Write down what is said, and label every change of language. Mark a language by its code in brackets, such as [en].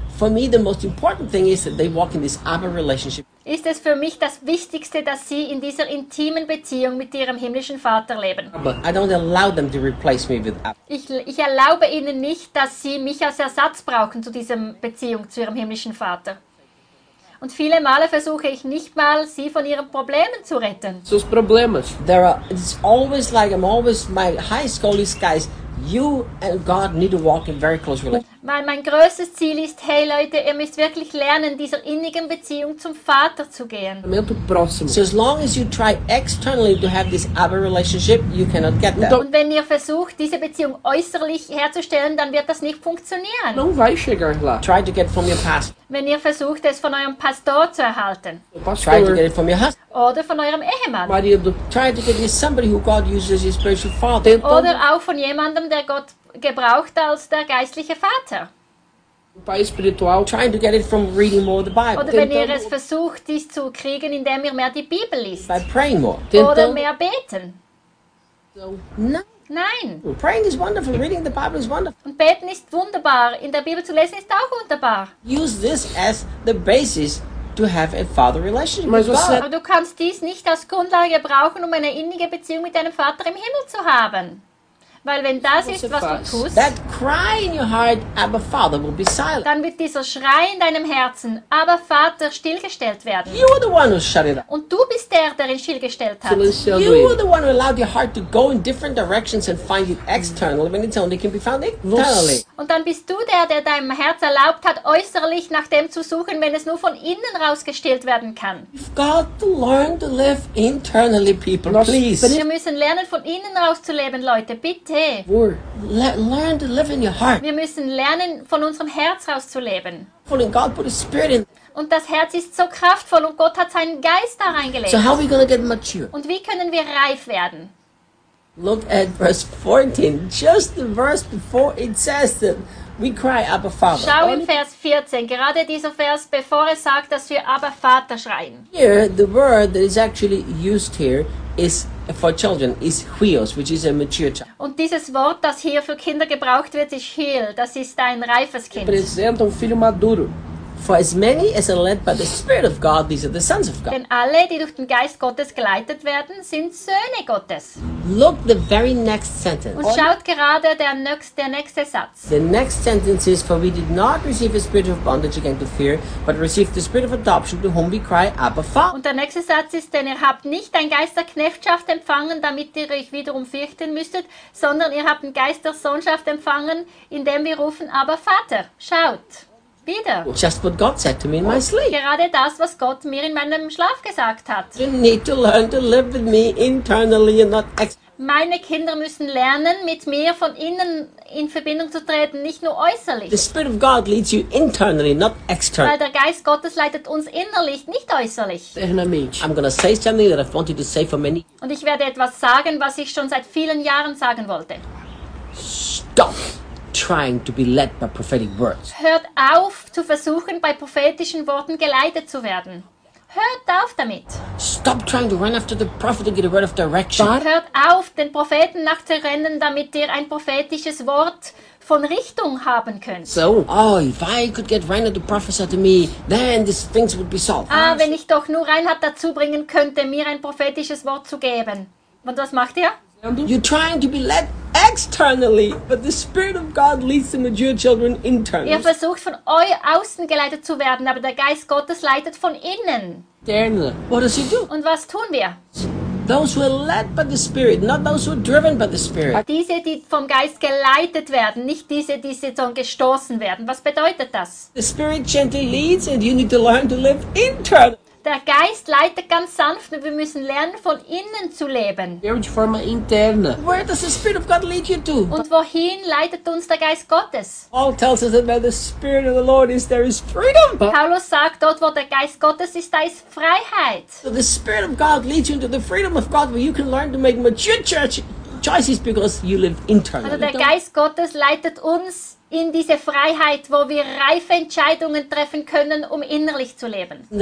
[en] For me, the most important thing is that they walk in this Abba relationship. [de] Ist es für mich das Wichtigste, dass sie in dieser intimen Beziehung mit ihrem himmlischen Vater leben? [en] I don't allow them to replace me with Abba. [de] Ich erlaube ihnen nicht, dass sie mich als Ersatz brauchen zu dieser Beziehung zu ihrem himmlischen Vater. Und viele Male versuche ich nicht mal, sie von ihren Problemen zu retten. [es] Sus problemas. [en] There are, it's always like I'm always my high school is guys. You and God need to walk in very close relationship. [de] Mein größtes Ziel ist, hey Leute, ihr müsst wirklich lernen, dieser innigen Beziehung zum Vater zu gehen. [en] So as long as you try externally to have this Abba relationship, you cannot get that. [de] Und wenn ihr versucht, diese Beziehung äußerlich herzustellen, dann wird das nicht funktionieren. [pt] Não vai chegar lá. [en] Try to get from your pastor. [de] Wenn ihr versucht, es von eurem Pastor zu erhalten. [pt] Pastor. [en] Try to get it from your husband. [de] Oder von eurem Ehemann. [en] Try to get it from somebody who God uses as his spiritual father. [de] Oder auch von jemandem, der Gott gebraucht als der geistliche Vater. [pt] Pai espiritual. [en] Trying to get it from reading more the Bible. [de] Oder wenn ihr es versucht, dies zu kriegen, indem ihr mehr die Bibel liest. [en] By praying more. [de] Oder mehr beten. [en] So. [de] Nein. [en] Praying is wonderful. Reading the Bible is wonderful. [de] Und beten ist wunderbar. In der Bibel zu lesen ist auch wunderbar. [en] Use this as the basis to have a father relationship. [de] Aber du kannst dies nicht als Grundlage brauchen, um eine innige Beziehung mit deinem Vater im Himmel zu haben. Weil wenn das ist, was du tust, [en] that cry in your heart, Abba Father, will be silent. [de] Dann wird dieser Schrei in deinem Herzen, Abba Vater, stillgestellt werden. [en] You are the one who shut it up. [de] Und du bist der ihn stillgestellt hat. [en] You are the one who allowed your heart to go in different directions and find it externally, when it only can be found internally. [de] Und dann bist du der deinem Herz erlaubt hat, äußerlich nach dem zu suchen, wenn es nur von innen raus gestillt werden kann. [en] You've got to learn to live internally, people, please. [de] Wir müssen lernen, von innen raus zu leben, Leute, bitte. [en] Learn to live in your heart. [de] Wir müssen lernen, von unserem Herz raus zu leben. [en] God put a spirit in. [de] Und das Herz ist so kraftvoll und Gott hat seinen Geist da reingelegt. [en] So how are we gonna get mature? [de] Und wie können wir reif werden? [en] Look at verse 14, just the verse before it says that we cry Abba Father. [de] Schau in Vers 14, gerade dieser Vers, bevor es sagt, dass wir Abba Vater schreien. [en] Here, the word that is actually used here is for children is huios, which is a mature child. [de] Und dieses Wort, das hier für Kinder gebraucht wird, ist hiel, das ist ein reifes Kind. [pt] Representa um filho maduro. [en] For as many as are led by the Spirit of God, these are the sons of God. [de] Denn alle, die durch den Geist Gottes geleitet werden, sind Söhne Gottes. [en] Look the very next sentence. [de] Und schaut gerade der nächste Satz. [en] The next sentence is, for we did not receive a spirit of bondage again to fear, but received the spirit of adoption, to whom we cry, Abba Father. [de] Und der nächste Satz ist, denn ihr habt nicht ein Geist der Knechtschaft empfangen, damit ihr euch wiederum fürchten müsstet, sondern ihr habt einen Geist der Sohnschaft empfangen, indem wir rufen, Abba Vater. Schaut. Wieder. [en] Just what God said to me in my sleep. [de] Gerade das, was Gott mir in meinem Schlaf gesagt hat. [en] You need to learn to live with me internally and not externally. [de] Meine Kinder müssen lernen, mit mir von innen in Verbindung zu treten, nicht nur äußerlich. [en] The Spirit of God leads you internally, not externally. [de] Weil der Geist Gottes leitet uns innerlich, nicht äußerlich. [en] I'm gonna say something that I've wanted to say for many years. [de] Und ich werde etwas sagen, was ich schon seit vielen Jahren sagen wollte. [en] Stop trying to be led by prophetic words. [de] Hört auf zu versuchen, bei prophetischen Worten geleitet zu werden. Hört auf damit. [en] Stop trying to run after the prophet and get a word of direction. [de] But hört auf, den Propheten nachzurennen, damit ihr ein prophetisches Wort von Richtung haben könnt. [en] So, oh, if I could get Reinhard to prophesy to me, then these things would be solved. [de] Ah, wenn ich doch nur Reinhard dazu bringen könnte, mir ein prophetisches Wort zu geben. Und was macht ihr? [en] You're trying to be led externally, but the Spirit of God leads the mature children internally. [de] Ihr versucht von euch außen geleitet zu werden, aber der Geist Gottes leitet von innen. [en] Daniel, what does he do? [de] Und was tun wir? [en] Those who are led by the Spirit, not those who are driven by the Spirit. [de] Diese, die vom Geist geleitet werden, nicht diese, die sozusagen gestoßen werden. Was bedeutet das? [en] The Spirit gently leads, and you need to learn to live internally. [de] Der Geist leitet ganz sanft, und wir müssen lernen, von innen zu leben. [pt] De forma interna. [en] Where does the Spirit of God lead you to? [de] Und wohin leitet uns der Geist Gottes? [en] Paul tells us that where the Spirit of the Lord is, there is freedom. [de] Paulus sagt, dort, wo der Geist Gottes ist, da ist Freiheit. [en] So the Spirit of God leads you into the freedom of God, where you can learn to make mature church choices because you live internally. [de] Also der Geist Gottes leitet uns in diese Freiheit, wo wir reife Entscheidungen treffen können, um innerlich zu leben.